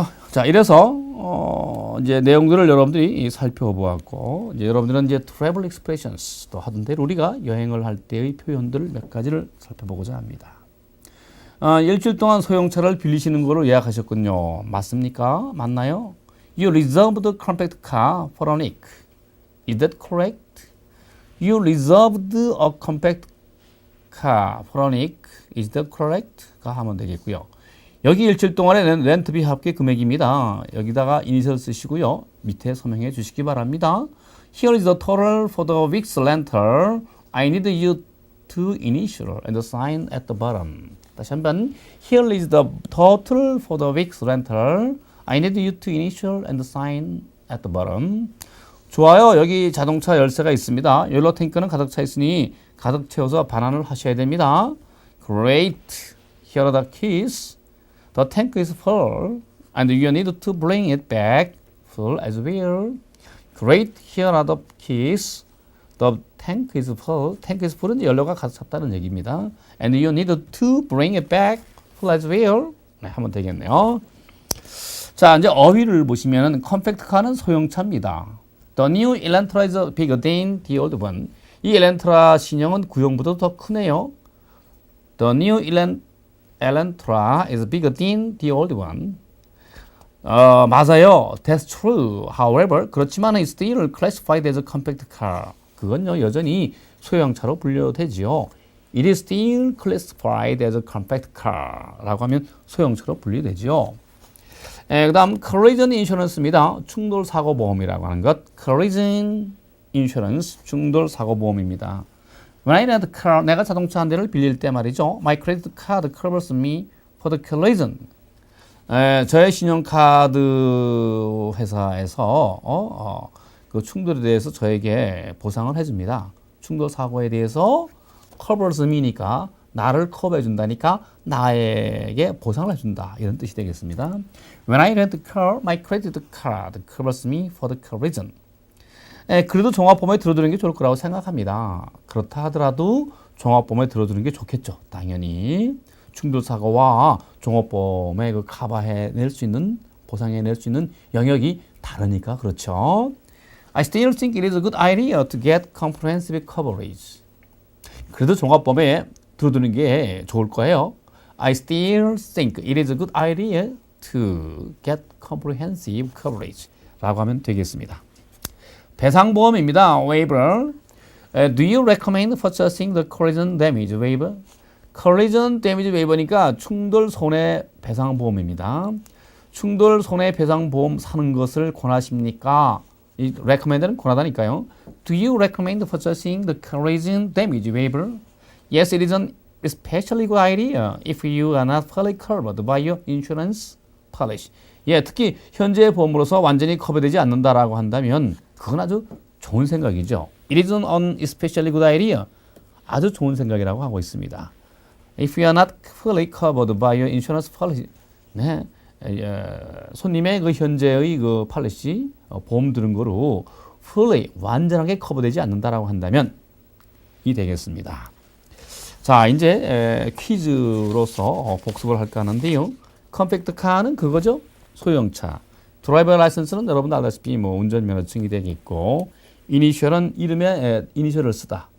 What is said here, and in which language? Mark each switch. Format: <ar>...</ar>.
<ko>자, 이래서 이제 내용들을 여러분들이 살펴보았고, 이제 여러분들은 이제</ko> <en>travel expressions</en> <ko>도 하던데 우리가 여행을 할 때의 표현들 몇 가지를 살펴보고자 합니다. 일주일 동안 소형차를 빌리시는 거로 예약하셨군요. 맞습니까? 맞나요?</ko> <en>You reserved a compact car for a week. Is that correct? You reserved a compact car for a week. Is that correct?</en> <ko>가 하면 되겠고요. 여기 일주일 동안의 렌트비 합계 금액입니다. 여기다가 이니셜 쓰시고요. 밑에 서명해 주시기 바랍니다.</ko> <en>Here is the total for the week's rental. I need you to initial and sign at the bottom.</en> <ko>다시 한번</ko> <en>Here is the total for the week's rental. I need you to initial and sign at the bottom.</en> <ko>좋아요. 여기 자동차 열쇠가 있습니다. 연료 탱크는 가득 차 있으니 가득 채워서 반환을 하셔야 됩니다.</ko> <en>Great. Here are the keys. The tank is full and you need to bring it back full as well. Great. Here are the keys. The tank is full.</en> <ko>tank is full은 연료가 가득 찼다는 얘기입니다.</ko> <en>And you need to bring it back full as well.</en> <ko>네, 하면 되겠네요. 자, 이제 어휘를 보시면은 컴팩트 카는 소형차입니다.</ko> <en>The new Elantra is bigger than the old one.</en> <ko>이 엘란트라 신형은 구형보다 더 크네요.</ko> <en>The new Elantra is bigger than the old one.</en> <ko>맞아요.</ko> <en>That's true. However,</en> <ko>그렇지만</ko> <en>it's still classified as a compact car.</en> <ko>그건요, 여전히 소형차로 분류되지요.</ko> <en>it is still classified as a compact car</en> <ko>라고 하면 소형차로 분류되죠. 그 다음 collision insurance입니다. 충돌사고보험이라고 하는 것. collision insurance, 충돌사고보험입니다.</ko> <en>When I rent a car,</en> <ko>내가 자동차 한 대를 빌릴 때 말이죠.</ko> <en>My credit card covers me for the collision.</en> <ko>저의 신용카드 회사에서 그 충돌에 대해서 저에게 보상을 해줍니다. 충돌 사고에 대해서</ko> <en>covers me</en> <ko>니까 나를 커버해 준다니까 나에게 보상을 해준다 이런 뜻이 되겠습니다.</ko> <en>When I rent a car, my credit card covers me for the collision.</en> <ko>그래도 종합보험에 들어두는 게 좋을 거라고 생각합니다. 그렇다 하더라도 종합보험에 들어두는 게 좋겠죠. 당연히 충돌사고와 종합보험에 그 커버해낼 수 있는 보상해낼 수 있는 영역이 다르니까 그렇죠.</ko> <en>I still think it is a good idea to get comprehensive coverage.</en> <ko>그래도 종합보험에 들어두는 게 좋을 거예요.</ko> <en>I still think it is a good idea to get comprehensive coverage</en> <ko>라고 하면 되겠습니다. 배상보험입니다. waiver.</ko> <en>Do you recommend purchasing the collision damage waiver?</en> <ko>collision damage waiver니까 충돌 손해배상보험입니다. 충돌 손해배상보험 사는 것을 권하십니까? 이 recommend는 권하다니까요.</ko> <en>Do you recommend purchasing the collision damage waiver? Yes, it is an especially good idea if you are not fully covered by your insurance policy.</en> <ko>예, 특히 현재 보험으로서 완전히 커버되지 않는다라고 한다면 그건 아주 좋은 생각이죠.</ko> <en>It is an especially good idea.</en> <ko>아주 좋은 생각이라고 하고 있습니다.</ko> <en>If you are not fully covered by your insurance policy.</en> <ko>네. 손님의 그 현재의 그 팔리시 보험 들은 거로 fully 완전하게 커버되지 않는다라고 한다면 이 되겠습니다. 자, 이제 퀴즈로서 복습을 할까 하는데요. 컴팩트 카는 그거죠. 소형차. 드라이버 라이선스는 여러분 알다시피 뭐 운전면허증이 되겠고, 이니셜은 이름에 이니셜을 쓰다.</ko>